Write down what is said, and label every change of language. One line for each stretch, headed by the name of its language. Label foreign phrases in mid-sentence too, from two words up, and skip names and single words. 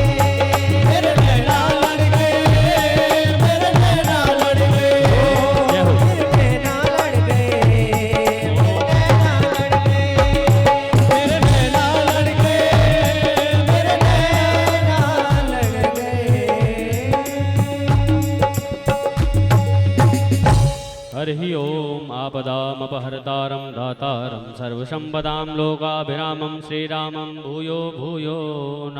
Hindi: मेरे नैना लड़ गए, मेरे नैना लड़ गए। फिर नैना लड़ गए, नैना लड़ गए, मेरे नैना लड़ गए, मेरे नैना लड़ गए।
Sanskrit: हरि ओम आपदामपहर्तारं दातारं सर्वसंपदां लोकाभिरामं श्रीरामं भूयो भूयो